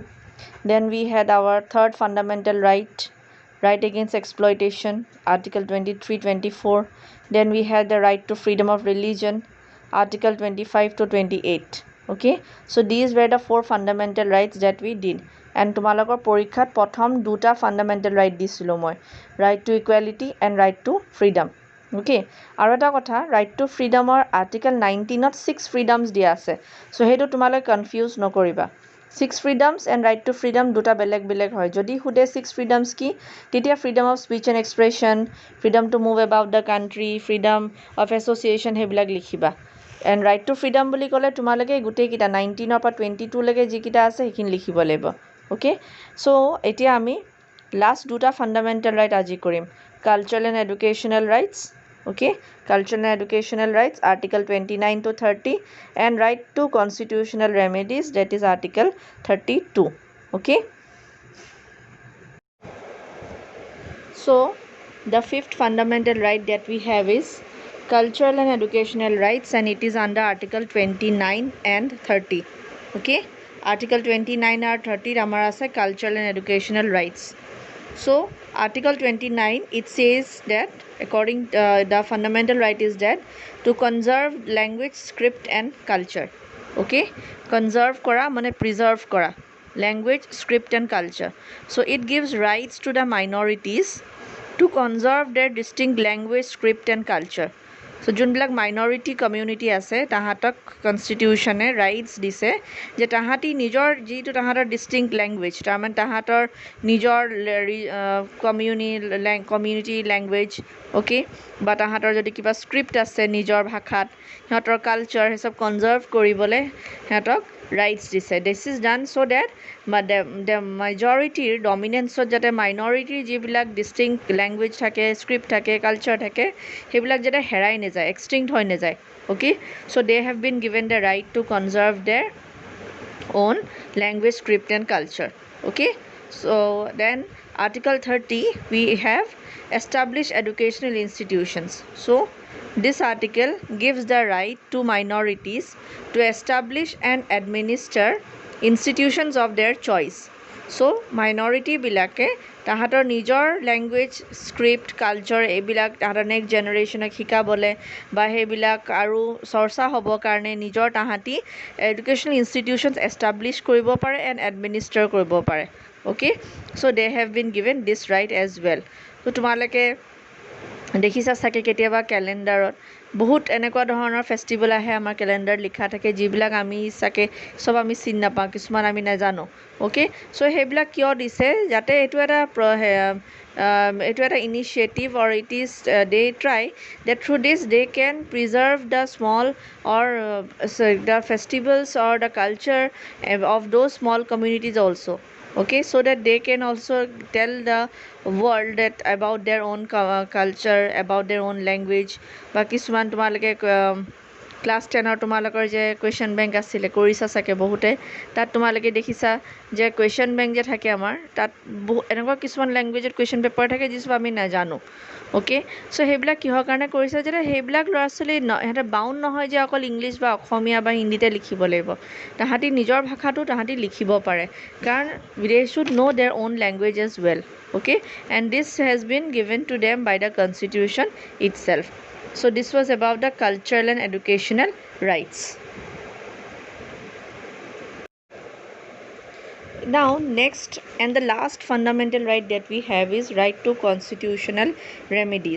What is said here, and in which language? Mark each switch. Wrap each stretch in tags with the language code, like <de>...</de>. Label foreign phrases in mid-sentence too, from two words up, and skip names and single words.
<en>Then we had our third fundamental right, right against exploitation, article 23, 24. Then we had the right to freedom of religion, article 25 to 28. Okay, so these were the 4 fundamental rights that we did.</en> <as>And তোমালোকৰ পৰীক্ষাত প্ৰথম দুটা</as> <en>fundamental right</en> <as>দিছিলো মই,</as> <en>right to equality and right to freedom.</en> <as>Okay, আৰু এটা কথা,</as> <en>right to freedom or article 19</en> <as>ত</as> <en>6 freedoms</en> <as>দিয়া আছে, so সেইটো তোমালোকে কনফিউজ নকৰিবা.</as> <en>6 freedoms and right to freedom</en> <as>দুটা বেলেগ বেলেগ হয়. যদি সুধে</as> <en>6 freedoms</en> <as>কি, তেতিয়া</as> <en>freedom of speech and expression, freedom to move about the country, freedom of association</en> <as>সেইবিলাক লিখিবা. And</as> <en>right to freedom</en> <as>বুলি ক'লে তোমালোকে গোটেইকেইটা 19 পৰা 22 লৈকে যিকেইটা আছে সেইখিনি লিখিব লাগিব.</as> <en>Okay, so</en> <as>এতিয়া আমি লাষ্ট দুটা</as> <en>fundamental right</en> <as>আজি কৰিম,</as> <en>cultural and educational rights. Okay, cultural and educational rights, article 29 to 30, and right to constitutional remedies, that is article 32. Okay, so the fifth fundamental right that we have is cultural and educational rights, and it is under article 29 and 30. Okay, article 29 or 30</en> <as>আমাৰ আছে</as> <en>cultural and educational rights. So article 29, it says that according the fundamental right is that to conserve language, script and culture. Okay, conserve</en> <as>কৰা মানে</as> <en>preserve kora language, script and culture. So it gives rights to the minorities to conserve their distinct language, script and culture.</en> <as>So যোনবিলাক</as> <en>minority community</en> <as>আছে তাহাঁতক কনষ্টিটিউশ্যনে ৰাইটছ দিছে যে তাহাঁতি নিজৰ যিটো তাহাঁতৰ</as> <en>distinct language,</en> <as>তাৰমানে তাহাঁতৰ নিজৰ</as> <en>community language,</en> <as>অ'কে, বা তাহাঁতৰ যদি কিবা স্ক্ৰিপ্ট আছে নিজৰ ভাষাত, সিহঁতৰ কালচাৰ সেইচব কনজাৰ্ভ কৰিবলৈ সিহঁতক ৰাইটছ দিছে.</as> <en>this is done so that</en> <as>মেজৰিটিৰ ডমিনেঞ্চত যাতে মাইনৰিটিৰ যিবিলাক</as> <en>distinct language</en> <as>থাকে, স্ক্ৰিপ্ট থাকে, কালচাৰ থাকে, সেইবিলাক যাতে হেৰাই নাযায়, এক্সটিংক্ট হৈ নাযায়.</as> <en>okay so they have been given the right to conserve their own language, script and culture. Okay, so then article 30 we have established educational institutions. So this article gives the right to minorities to establish and administer institutions of their choice. So minority</en> <as>bilake তাহাঁতৰ নিজৰ লেংগুৱেজ, স্ক্ৰিপ্ট, কালচাৰ এইবিলাক তাহাঁতৰ</as> <en>next generation</en> <as>শিকাবলৈ বা সেইবিলাক আৰু চৰ্চা হ'বৰ কাৰণে নিজৰ তাহাঁতি</as> <en>educational institutions</en> <as>এষ্টাব্লিছ কৰিব পাৰে</as> <en>and administer</en> <as>কৰিব পাৰে.</as> <en>okay so they have been given this right as well.</en> <as>ত' তোমালোকে দেখিছা চাগে কেতিয়াবা কেলেণ্ডাৰত বহুত এনেকুৱা ধৰণৰ ফেষ্টিভেল আহে, আমাৰ কেলেণ্ডাৰত লিখা থাকে যিবিলাক আমি চাগে চব আমি চিনি নাপাওঁ, কিছুমান আমি নাজানো.</as> <en>okay so'</en> <as>সেইবিলাক কিয় দিছে, যাতে এইটো এটা ইনিচিয়েটিভ</as> <en>or it is they try that through this they can preserve the small or the festivals or the culture of those small communities also. Okay, so that they can also tell the world that about their own culture, about their own language.</en> <as>বা কিছুমান তোমালোকে ক্লাছ 10ৰ তোমালোকৰ যে</as> <en>question bank</en> <as>আছিলে কৰিছা চাগে বহুতে, তাত তোমালোকে দেখিছা যে</as> <en>question bank</en> <as>যে থাকে আমাৰ তাত এনেকুৱা কিছুমান লেংগুৱেজত</as> <en>question paper</en> <as>থাকে যিচব আমি নাজানো.</as> <en>okay so'</en> <as>সেইবিলাক কিহৰ কাৰণে কৰিছে, যাতে সেইবিলাক ল'ৰা ছোৱালী সিহঁতে বাউণ্ড নহয় যে অকল ইংলিছ বা অসমীয়া বা হিন্দীতে লিখিব লাগিব, তাহাঁতি নিজৰ ভাষাটো তাহাঁতি লিখিব পাৰে, কাৰণ</as> <en>they should know their own language as well. Okay, and this has been given to them by the constitution itself. So this was about the cultural and educational rights. Now next and the last fundamental right that we have is right to constitutional remedies.</en>